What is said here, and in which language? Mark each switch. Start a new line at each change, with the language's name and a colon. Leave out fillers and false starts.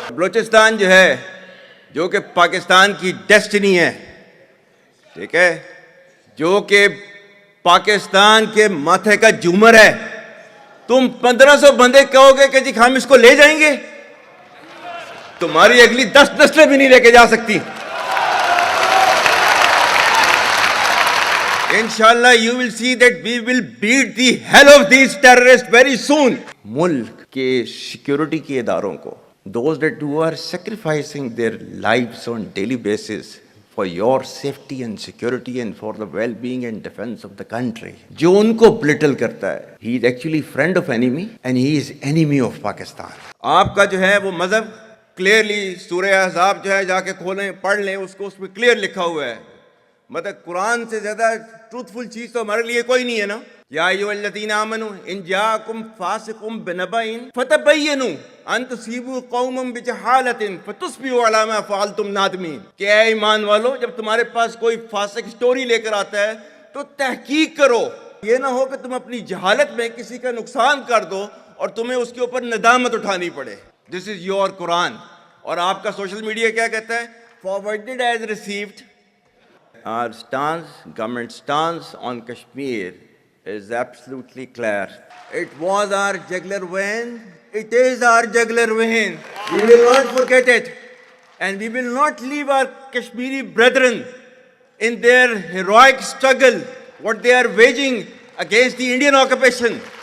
Urdu: بلوچستان جو ہے جو کہ پاکستان کی ڈیسٹنی ہے، ٹھیک ہے، جو کہ پاکستان کے ماتھے کا جھومر ہے، تم 1500 بندے کہو گے کہ جی ہم اس کو لے جائیں گے، تمہاری اگلی 10 نسلیں بھی نہیں لے کے جا سکتی.
English: انشاءاللہ you will see that we will beat the hell of these terrorists very soon.
Urdu: ملک کے سیکیورٹی کے اداروں کو،
English: those that who are sacrificing their lives on daily basis for your safety and security and for the well-being and defense of the country,
Urdu: جو ان کو بلٹل کرتا ہے,
English: he is actually friend of enemy and he is enemy of Pakistan.
Urdu: آپ کا جو ہے وہ مذہب کلیئرلی سورہ احزاب جو ہے جا کے کھولیں پڑھ لیں اس کو، اس میں کلیئر لکھا ہوا ہے. مطلب قرآن سے زیادہ ٹروتھفل چیز تو ہمارے لیے کوئی نہیں ہے نا.
Arabic: یا ایھا الذین آمنوا ان جاءکم فاسق بنبأ فتبینوا ان تصیبوا قوما بجہالۃ فتصبحوا علی ما فعلتم نادمین.
Urdu: کہ اے ایمان والو، جب تمہارے پاس کوئی فاسق سٹوری لے کر آتا ہے تو تحقیق کرو، یہ نہ ہو کہ تم اپنی جہالت میں کسی کا نقصان کر دو اور تمہیں اس کے اوپر ندامت اٹھانی پڑے.
English: This is your Quran.
Urdu: اور آپ کا سوشل میڈیا کیا کہتا ہے؟
English: Forwarded as received. Our stance, government stance on Kashmir is absolutely clear. It was our jugular vein. It is our jugular vein. We will not forget it. And we will not leave our Kashmiri brethren in their heroic struggle, what they are waging against the Indian occupation.